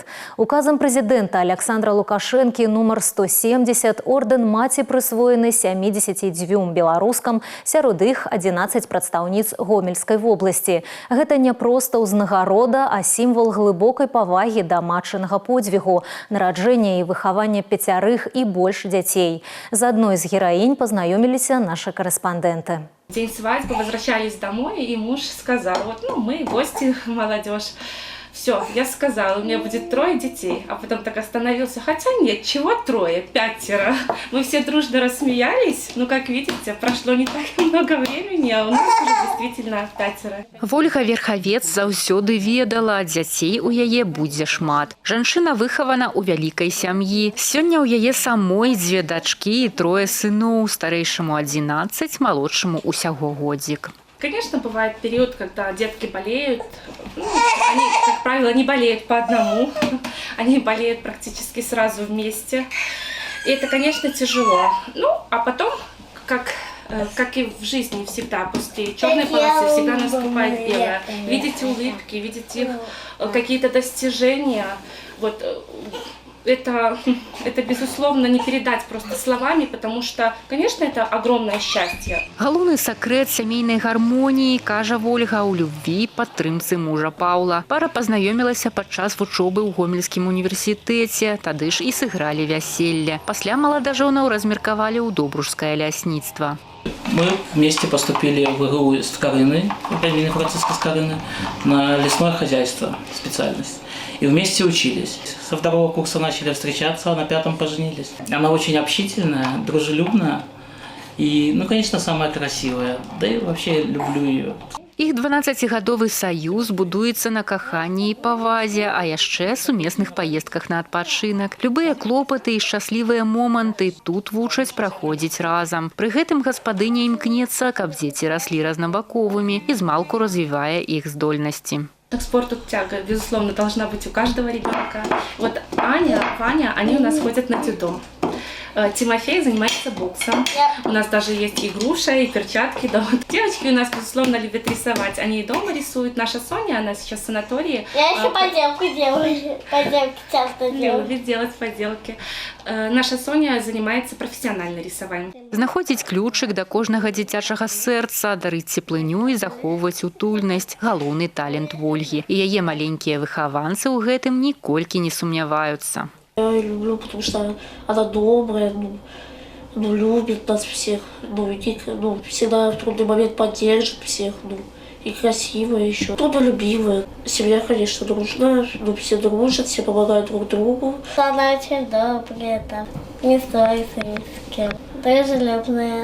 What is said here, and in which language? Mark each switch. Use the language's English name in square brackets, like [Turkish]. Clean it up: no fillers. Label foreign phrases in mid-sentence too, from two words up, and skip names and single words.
[Belarusian] Указам прэзідэнта Александра Лукашэнкі нумар 170 ордэн маці прысвоены 72 беларускам, сярод іх 11 прадстаўніц Гомельскай вобласці. Гэта не проста ўзнагарода, а сімвал глыбокай павагі да матчынага подзвігу, нараджэння і выхавання 5 і больш дзяцей. З адной з гераінь пазнаёміліся [Russian] наши корреспонденты. День свадьбы, возвращались домой, и муж сказал, мы гости, молодежь. Все, я сказала, у меня будет 3 детей. А потом так остановился, хотя нет, чего 3, 5. Мы все дружно рассмеялись. Как видите, прошло не так много времени, а у нас уже действительно 5. [Belarusian] Вольга Верхавец заўсёды ведала, дзяцей у яе будзе шмат. Жанчына выхавана ў вялікай сям'і. Сёння ў яе самой 2 дачкі і 3 сыноў, старэйшаму 11, малодшаму усяго годзік. [Russian] Конечно, бывает период, когда детки болеют. Они, как правило, не болеют по одному. Они болеют практически сразу вместе. И это, конечно, тяжело. А потом, как и в жизни всегда, после черной полосы всегда наступает белая. Видите улыбки, видите их какие-то достижения. Это, безусловно, не передать просто словами, потому что, конечно, это огромное счастье. [Belarusian] Галоўны сакрэт сямейнай гармоніі, кажа Вольга, у любві, падтрымцы мужа Паўла. Пара пазнаёмілася падчас вучобы ў Гомельскім універсітэце, тады ж і сыгралі вяселле. Пасля маладажонаў размеркавалі ў Добружскае лясніцтва. [Russian] Мы вместе поступили в ИГУ Скорыны, имени Франциска Скорыны, на лесное хозяйство, специальность. И вместе учились. Со 2 курса начали встречаться, а на 5 поженились. Она очень общительная, дружелюбная и, конечно, самая красивая. Да и вообще люблю ее. [Belarusian] Іх 12-гадовы саюз будуецца на каханні і павазе, а яшчэ сумесных паездках на адпачынак. Любыя клопаты і шчаслівыя моманты тут вучаць праходзіць разам. Пры гэтым гаспадыня імкнецца, каб дзеці раслі разнабаковымі і змалку развівае іх здольнасці. [Russian] К спорту тяга, безусловно, должна быть у каждого ребенка. Аня, Ваня, они у нас ходят на дзюдо. Тимофей занимается боксом. У нас даже есть и груша, и перчатки. Девочки у нас, безусловно, любят рисовать. Они и дома рисуют. Наша Соня, она сейчас в санатории. Я еще поделку делаю. Поделки часто делаю. Любит делать поделки. Наша Соня занимается профессиональным рисованием. [Belarusian] Знаходзіць ключик да кожнага дзіцячага сэрца, дарыць цеплыню і захоўваць утульнасць – галоўны талент Вольгі. І яе маленькія выхаванцы ў гэтым ніколькі не сумняваюцца. [Russian] Я ее люблю, потому что она добрая, любит нас всех, всегда в трудный момент поддержит всех, и красивая еще, трудолюбивая. Семья, конечно, дружная, все дружат, все помогают друг другу. Она очень добрая, не ссорится ни с кем, дружелюбная.